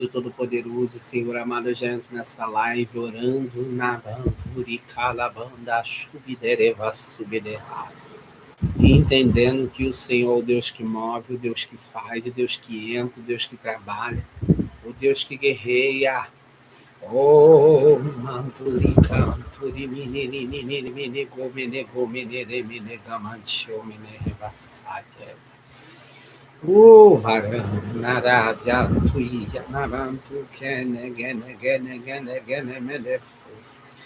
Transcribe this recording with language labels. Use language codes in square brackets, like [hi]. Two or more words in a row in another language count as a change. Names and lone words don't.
[pt] Todo-Poderoso, Senhor amado, já entro nessa live orando na banduri calabanda chubidereva subiderá. Entendendo que o Senhor é o Deus que move, o Deus que faz, o Deus que entra, o Deus que trabalha, o Deus que guerreia. Oh, manturi canturi minini minego menego menere menega manchou menerevassade. Varam, Narabia, Tuia, Nabantu, Kene, Gene, Melefos.